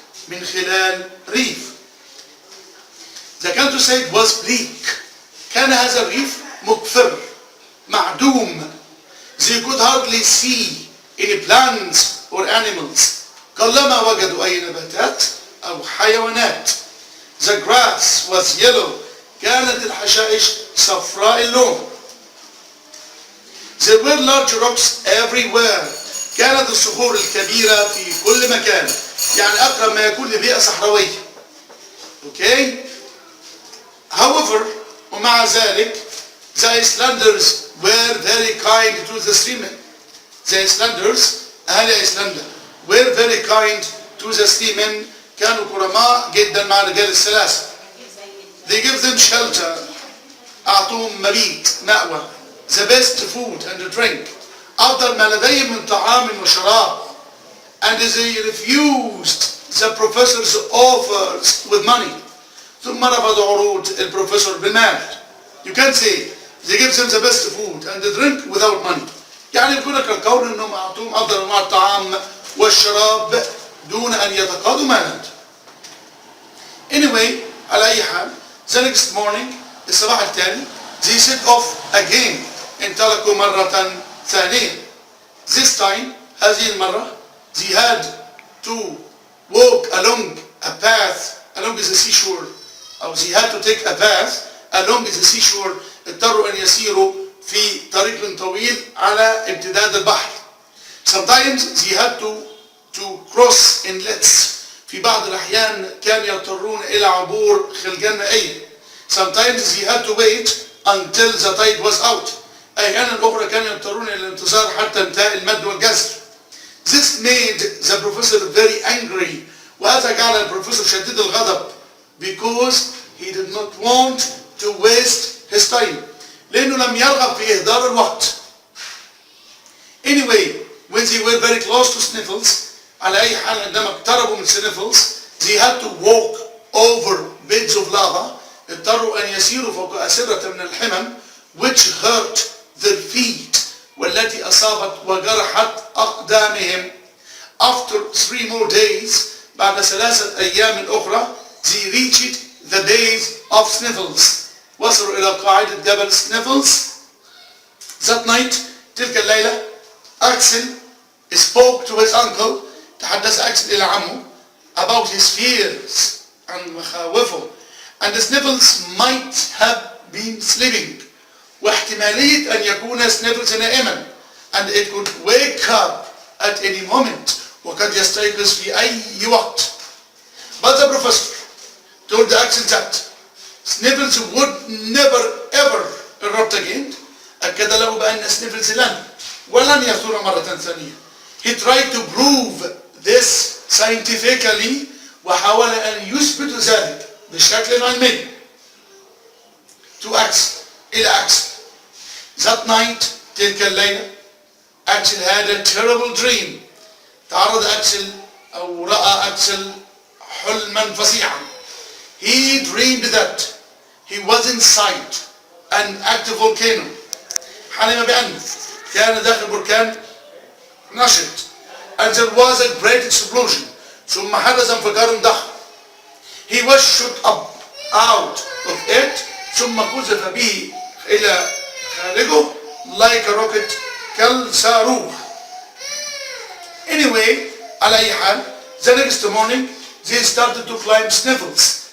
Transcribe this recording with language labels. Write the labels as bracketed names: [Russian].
[Arabic] من خلال ريف. [English] The countryside was bleak. [Arabic] كان هذا الريف مقفر معدوم. [English] They could hardly see any plants or animals. [Arabic] قلما وجدوا أي نباتات أو حيوانات. [English] The grass was yellow. [Arabic] كانت الحشائش صفراء اللون. [English] There were large rocks everywhere. [Arabic] كانت الصخور الكبيرة في كل مكان. يعني أقرب ما يكون لبيئة صحراوية. [English] Okay? However, [Arabic] ومع ذلك, [English] the Icelanders were very kind to the seamen. The Icelanders, [Arabic] أهل أيسلندا, [English] were very kind to the seamen. [Arabic] كانوا كرماء جدا مع رجال السلاسة. [English] They give them shelter. [Arabic] أعطوهم مبيت مأوى. [English] The best food and drink. [Arabic] أفضل ما لديهم من طعام وشراب. [English] And they refused the professor's offers with money. [Arabic] ثم رفضوا عروض البروفيسور بالمال. [English] You can't say they give them the best food and the drink without money. [Arabic] يعني يقول لك القول انهم اعطوهم افضل انواع الطعام والشراب دون ان يتقاضوا مالا. [English] Anyway [Arabic] على اي حال [English] the next morning [Arabic] الصباح التالي [English] they set off again [Arabic] انطلقوا مرة ثانية. [English] This time [Arabic] هذه المرة [English] they had to walk along a path along the seashore أو they had to take a path along the seashore. [Arabic] اضطروا أن يسيروا في طريق طويل على امتداد البحر. [English] Sometimes they had to cross inlets. [Arabic] في بعض الأحيان كانوا يضطرون إلى عبور خلجان مائية. [English] Sometimes they had to wait until the tide was out. [Arabic] أحيانا أخرى كانوا يضطرون إلى الانتظار حتى انتهاء المد والجزر. [English] This made the professor very angry. [Arabic] وهذا جعل البروفيسور شديد الغضب [English] because he did not want to waste his time. [Arabic] لأنه لم يرغب في إهدار الوقت. [English] Anyway, when they were very close to Sniffles, [Arabic] على أي حال عندما اقتربوا من Sniffles, [English] they had to walk over beds of lava. [Arabic] اضطروا أن يسيروا فوق أسرة من الحمم [English] which hurt their feet [Arabic] والتي أصابت وجرحت أقدامهم. [English] After 3 more days, [Arabic] بعد 3 أيام أخرى, [English] they reached the base of Sniffles. [Arabic] وصلوا إلى قاعدة جبل Sniffles. [English] That night, [Arabic] تلك الليلة, [English] Axel spoke to his uncle. [Arabic] تحدث أكسل إلى عمه [English] about his fears [Arabic] عن مخاوفه. [English] And Sniffles might have been sleeping. [Arabic] واحتمالية أن يكون Sniffles نائما. [English] And it could wake up at any moment. [Arabic] وقد يستيقظ في أي وقت. [English] But the professor told Axel that Sniffles would never ever erupt again. [Arabic] أكد له بأن Sniffles ولن يثور مرة ثانية. [English] He tried to prove this scientifically [Arabic] وحاول أن يثبت ذلك بشكل علمي [English] to Axel إلى Axel. That night [Arabic] تلك الليلة [English] Axel had a terrible dream. [Arabic] تعرض أكسل أو رأى أكسل حلما فظيعا. [English] He dreamed that he was inside an active volcano. [Arabic] حلم بأنه كان داخل بركان نشط. [English] And there was a great explosion. [Arabic] ثم حدث انفجار ضخم. [English] He was shot up out of it. [Arabic] ثم قذف به إلى خارجه [English] like a rocket [Arabic] كالصاروخ. [English] Anyway, [Arabic] على أي حال, [English] the next morning they started to climb Sniffles.